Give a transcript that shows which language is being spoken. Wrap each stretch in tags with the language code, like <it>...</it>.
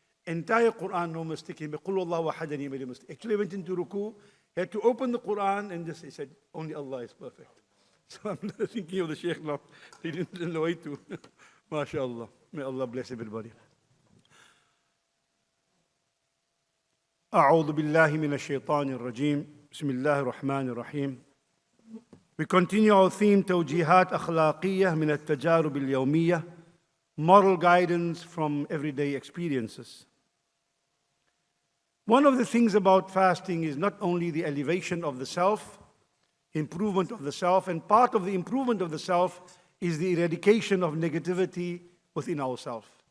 <en>Entire Quran, no mistake. He made Qul Wallahu Ahad, and he made a mistake. Actually went into ruku, he had to open the Quran, and just he said, only Allah is perfect. So I'm thinking of the Sheikh now. He didn't know way to. MashaAllah. May Allah bless everybody.</en> <ar>أعوذ بالله من الشيطان الرجيم. بسم الله الرحمن الرحيم.</ar> <en>We continue our theme</en> <ar>توجيهات أخلاقية من التجارب اليومية,</ar> <en>moral guidance from everyday experiences. One of the things about fasting is not only the elevation of the self, improvement of the self, and part of the improvement of the self is the eradication of negativity within ourselves.</en>